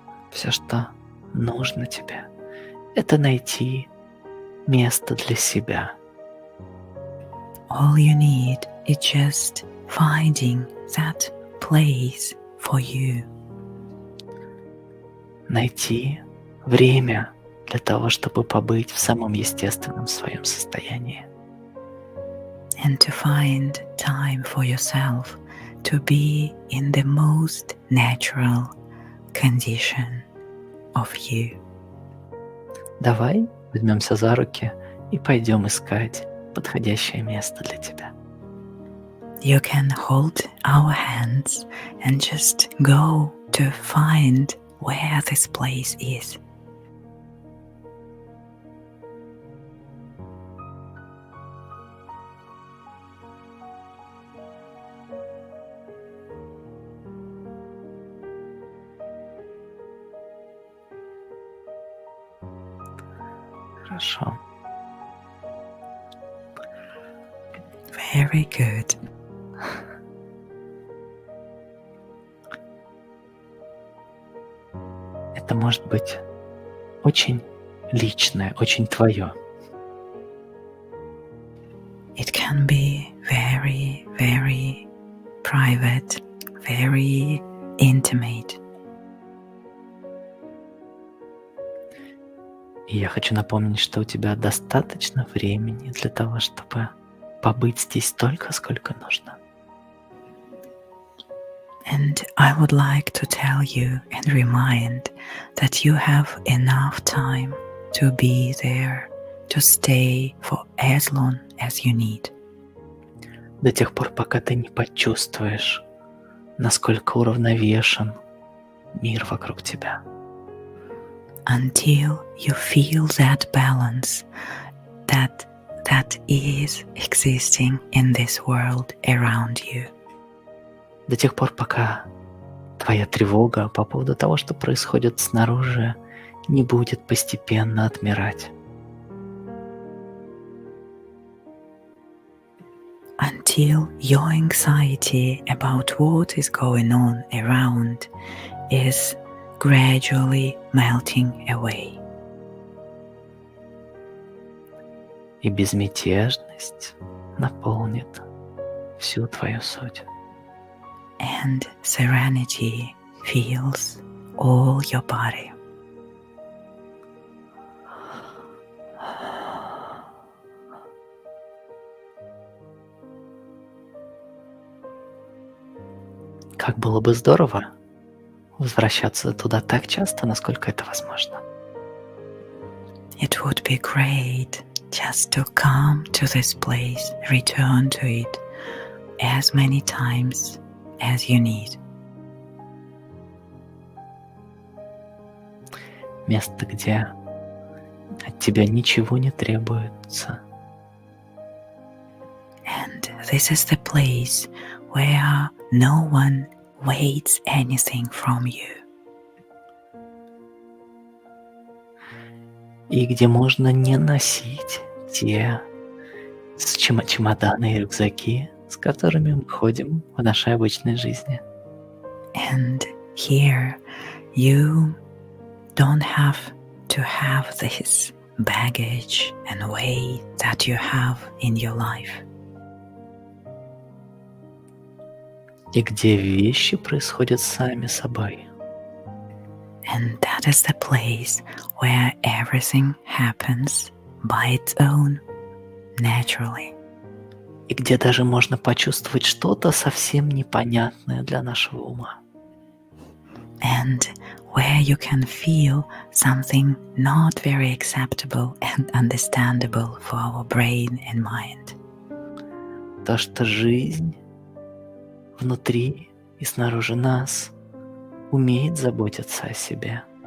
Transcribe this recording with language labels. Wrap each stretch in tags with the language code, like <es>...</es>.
<ru>Все, что нужно тебе, это найти место для себя.</ru> <en>All you need is just finding that place for you.</en> <ru>Найти время для того, чтобы побыть в самом естественном своем состоянии.</ru> <en>And to find time for yourself to be in the most natural condition of you.</en> <ru>Давай возьмемся за руки и пойдем искать подходящее место для тебя.</ru> <en>You can hold our hands and just go to find where this place is.</en> <ru>Хорошо.</ru> <en>Very good.</en> <ru>Это может быть очень личное, очень твое.</ru> <en>It can be very, very private, very intimate.</en> <ru>И я хочу напомнить, что у тебя достаточно времени для того, чтобы побыть здесь столько, сколько нужно.</ru> <en>And I would like to tell you and remind that you have enough time to be there, to stay for as long as you need.</en> <ru>До тех пор, пока ты не почувствуешь, насколько уравновешен мир вокруг тебя.</ru> <en>Until you feel that balance that is existing in this world around you.</en> <ru>До тех пор, пока твоя тревога по поводу того, что происходит снаружи, не будет постепенно отмирать.</ru> <en>Until your anxiety about what is going on around is gradually melting away.</en> <ru>и безмятежность наполнит всю твою суть.</ru> <en>And serenity fills all your body.</en> <ru>Как было бы здорово возвращаться туда так часто, насколько это возможно.</ru> <en>It would be great just to come to this place, return to it as many times as you need.</en> <ru>Место, где от тебя ничего не требуется.</ru> <en>And this is the place where no one waits anything from you.</en> <ru>И где можно не носить те чемоданы и рюкзаки, с которыми мы ходим в нашей обычной жизни.</ru> <en>And here you don't have to have this baggage and weight that you have in your life.</en> <ru>И где вещи происходят сами собой.</ru> <en>And that is the place where everything happens by its own, naturally.</en> <ru>И где даже можно почувствовать что-то совсем непонятное для нашего ума.</ru> <en>And where you can feel something not very acceptable and understandable for our brain and mind.</en> <ru>То, что жизнь внутри и снаружи нас умеет заботиться о себе.</ru>